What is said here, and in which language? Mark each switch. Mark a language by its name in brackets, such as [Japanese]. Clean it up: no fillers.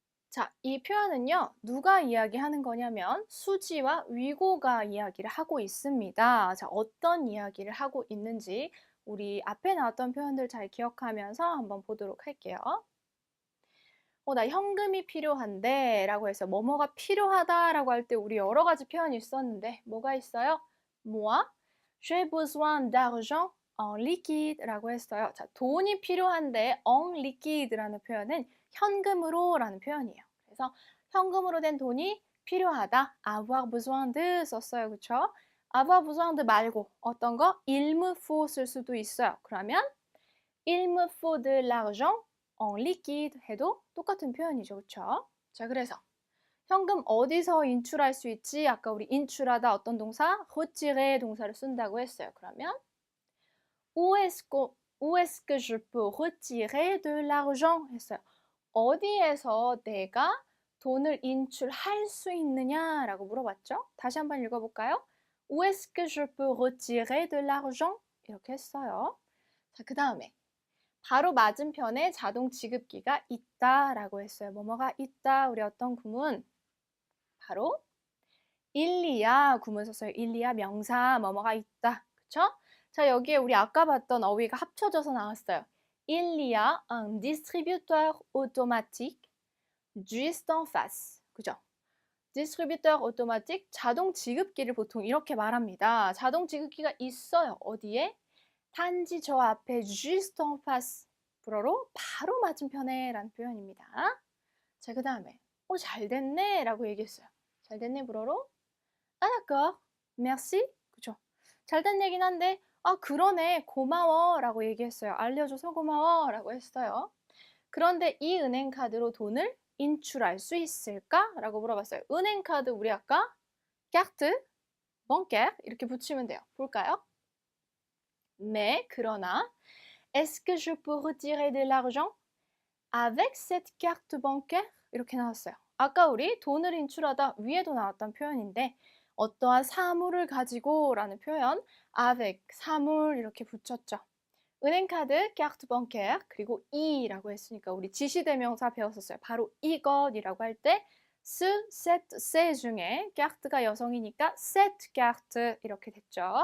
[Korean] 자, 이 표현은요, 누가 이야기하는 거냐면 수지와 위고가 이야기를 하고 있습니다. 자, 어떤 이야기를 하고 있는지 우리 앞에 나왔던 표현들 잘 기억하면서 한번 보도록 할게요. 나 현금이 필요한데 라고 해서 뭐뭐가 필요하다라고 할 때 우리 여러 가지 표현이 있었는데 뭐가 있어요? [French] moi, j'ai besoin d'argent en liquide 라고 했어요. [Korean] 자, 돈이 필요한데 en liquide라는 표현은 현금으로 라는 표현이에요. 그래서 현금으로 된 돈이 필요하다. [French] avoir besoin de 썼어요. [Korean] 그쵸? avoir besoin de 말고 어떤 거? [French] il me faut [Korean] 쓸 수도 있어요. [French] 그러면 il me faut de l'argent en liquide [Korean] 해도 똑같은 표현이죠. 그쵸? 자, 그래서 현금 어디서 인출할 수 있지? 아까 우리 인출하다 어떤 동사? retirer 동사를 쓴다고 했어요. [French] 그러면 où est-ce que je peux retirer de l'argent? [Korean] 했어요. 어디에서 내가 돈을 인출할 수 있느냐라고 물어봤죠? 다시 한번 읽어볼까요? [French] Où est-ce que je peux retirer de l'argent? [Korean] 이렇게 했어요. 자, 그 다음에 바로 맞은편에 자동 지급기가 있다라고 했어요. 뭐뭐가 있다. 우리 어떤 구문? 바로 일리야 구문 썼어요. 일리야 명사 뭐뭐가 있다. 그쵸? 자, 여기에 우리 아까 봤던 어휘가 합쳐져서 나왔어요. [French] Il y a un distributeur automatique juste en face. [Korean] 그죠? distributeur automatique 자동 지급기를 보통 이렇게 말합니다. 자동 지급기가 있어요. 어디에? 단지 저 앞에 [French] juste en face. [Korean] 불어로 바로 맞은편에 라는 표현입니다. 자, 그 다음에 잘 됐네 라고 얘기했어요. 잘 됐네 불어로 아, [French] d'accord, merci. [Korean] 그쵸? 잘 된 얘긴 한데 그러네, 고마워 라고 얘기했어요. 알려줘서 고마워 라고 했어요. 그런데 이 은행카드로 돈을 인출할 수 있을까? 라고 물어봤어요. 은행카드 우리 아까 carte bancaire 이렇게 붙이면 돼요. 볼까요? [French] Mais, [Korean] 그러나 [French] est-ce que je peux retirer de l'argent avec cette carte bancaire? [Korean] 이렇게 나왔어요. 아까 우리 돈을 인출하다 위에도 나왔던 표현인데 어떠한 사물을 가지고 라는 표현 avec, 사물 이렇게 붙였죠. 은행카드, carte bancaire, 그리고 이라고 했으니까 우리 지시대명사 배웠었어요. 바로 이것이라고 할 때 ce, cette, ces 중에 carte가 여성이니까 cette carte 이렇게 됐죠.